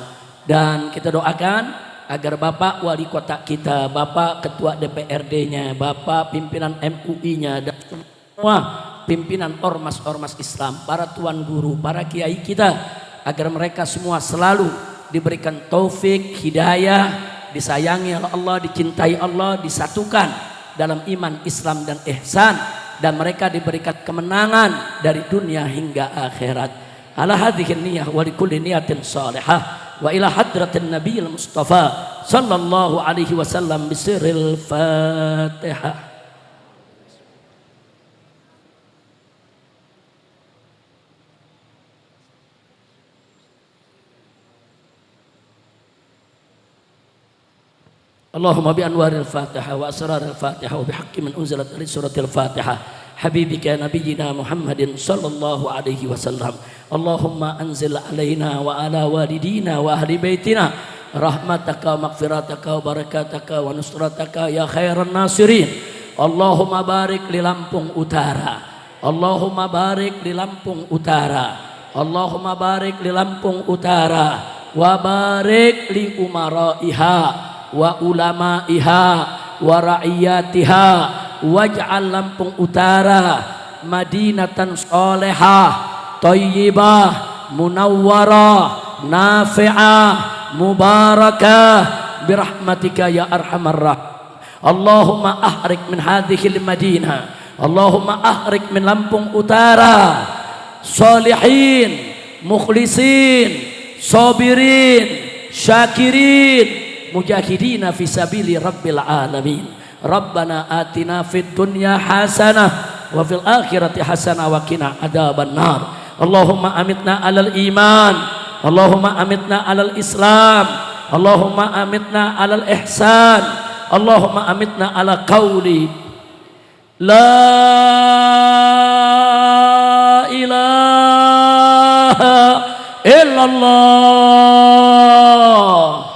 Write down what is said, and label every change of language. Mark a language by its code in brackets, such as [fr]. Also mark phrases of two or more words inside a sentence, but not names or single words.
[id] Dan kita doakan agar Bapak wali kota kita, Bapak ketua DPRD-nya, Bapak pimpinan MUI-nya, dan semua pimpinan ormas-ormas Islam, para tuan guru, para kiai kita, agar mereka semua selalu diberikan taufik, hidayah, disayangi oleh Allah, dicintai Allah, disatukan dalam iman, Islam dan ihsan, dan mereka diberikan kemenangan dari dunia hingga akhirat. [ar] على هذه النية ولكل نية صالحة وإلى حضرة النبي المصطفى صلى الله عليه وسلم بسر الفاتحة. اللهم بأنوار الفاتحة وأسرار الفاتحة وبحق من أنزلت لسورة الفاتحة حبيبك نبينا محمد صلى الله عليه وسلم. اللهم أنزل علينا وعلى والدينا وأهل بيتنا رحمتك ومغفرتك وبركاتك ونصرتك يا خير الناصرين. اللهم بارك ل Lampung Utara، اللهم بارك ل Lampung Utara، اللهم بارك ل Lampung Utara، وبارك لأمرائها وعلمائها ورعيتها، واجعل Lampung Utara مدينة صالحة، طيبة، منورة, نافعة، مباركة برحمتك يا أرحم الراحمين. اللهم أخرج من هذه المدينة اللهم أخرج من Lampung Utara صالحين، مخلصين، صابرين، شاكرين، مجاهدين في سبيل رب العالمين. ربنا آتنا في الدنيا حسنة وفي الآخرة حسنة وقنا عذاب النار. اللهم أمتنا على الإيمان، اللهم أمتنا على الإسلام, اللهم أمتنا على الإحسان، اللهم أمتنا على قول لا إله إلا الله.